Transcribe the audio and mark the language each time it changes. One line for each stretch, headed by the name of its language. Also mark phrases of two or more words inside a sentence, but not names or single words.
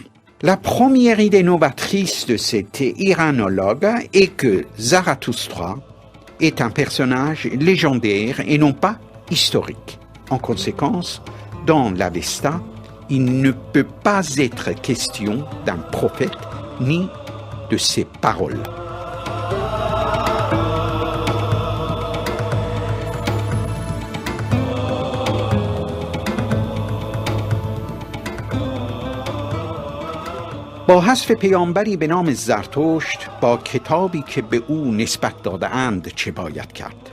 French: La première idée novatrice de cet iranologue est que Zarathustra est un personnage légendaire et non pas historique. En conséquence, dans l'Avesta, il ne peut pas être question d'un prophète ni de ses paroles.
Persian: با حذف پیامبری به نام زرتشت با کتابی که به او نسبت داده اند چه باید کرد؟